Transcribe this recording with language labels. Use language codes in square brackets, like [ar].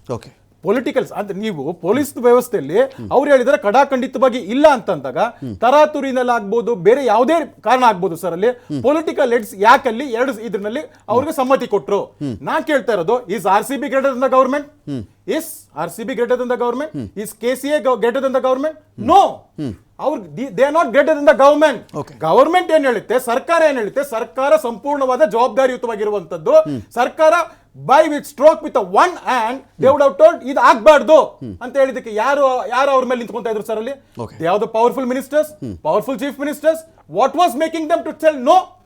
[kn] Okay, politicals ಅಂದ್ರೆ ನೀವು police ವ್ಯವಸ್ಥೆಯಲ್ಲಿ ಅವ್ರು ಹೇಳಿದರೆ ಕಡಾಖಂಡಿತವಾಗಿ ಇಲ್ಲ ಅಂತಂದಾಗ ತರಾತುರಿನಲ್ಲಿ ಆಗ್ಬೋದು, ಬೇರೆ ಯಾವುದೇ ಕಾರಣ ಆಗ್ಬೋದು ಸರ್, ಅಲ್ಲಿ ಪೊಲಿಟಿಕಲ್ ಹೆಡ್ಸ್ ಯಾಕಲ್ಲಿ ಎರಡು ಇದ್ರಲ್ಲಿ ಅವ್ರಿಗೆ ಸಮ್ಮತಿ ಕೊಟ್ರು. ನಾ ಕೇಳ್ತಾ ಇರೋದು, [en] Is RCB greater than the government? Is RCB greater than the government? Is KCA greater than the government? No. They are not greater than the government. [kn] Government ಏನ್ ಹೇಳುತ್ತೆ, ಸರ್ಕಾರ ಏನ್ ಹೇಳುತ್ತೆ, ಸರ್ಕಾರ ಸಂಪೂರ್ಣವಾದ ಜವಾಬ್ದಾರಿಯುತವಾಗಿರುವಂತದ್ದು. ಸರ್ಕಾರ [en] by with stroke with one hand they would have told [kn] ಇದು ಆಗ್ಬಾರ್ದು ಅಂತ ಹೇಳಿದಕ್ಕೆ ಯಾರು ಅವ್ರ ಮೇಲೆ ನಿಂತ್ಕೊಂತ ಇದ್ರು ಸರ್ ಅಲ್ಲಿ? [en] They are the powerful ministers, powerful chief ministers. What was making them to tell no?